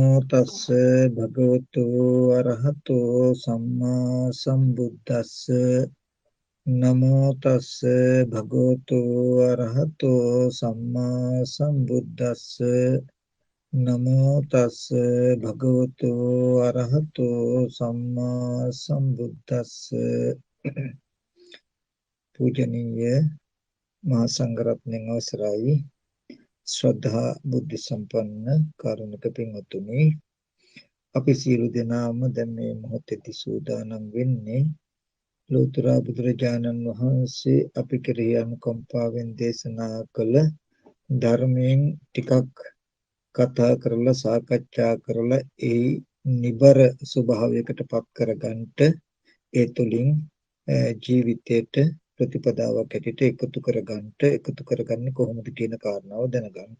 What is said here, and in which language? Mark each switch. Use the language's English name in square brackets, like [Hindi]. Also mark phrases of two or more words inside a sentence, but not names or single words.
[Pali] තස්ස භගවතු අරහතෝ සම්මා සම්බුද්දස්ස නමෝ තස්ස භගවතු අරහතෝ සම්මා සම්බුද්දස්ස නමෝ තස්ස භගවතු අරහතෝ සම්මා සම්බුද්දස්ස [Sinhala] පූජනීය මහා සංඝරත්නයන් අවසරයි ශ්‍රද්ධා බුද්ධ සම්පන්න කාරුණික පින්වත්නි අපි සියලු දෙනාම දැන් මේ මොහොතේදී සූදානම් වෙන්නේ ලෝතර බුදුරජාණන් වහන්සේ අපි කෙරෙහි අනුකම්පාවෙන් දේශනා කළ ධර්මයෙන් ටිකක් කතා කරලා සාකච්ඡා කරලා ඒ නිබර ස්වභාවයකට පත් කරගන්නට ඒ තුලින් ජීවිතයට ප්‍රතිපදාවක් ඇටියට එකතු කරගන්නේ කොහොමද කියන කාරණාව දැනගන්නට.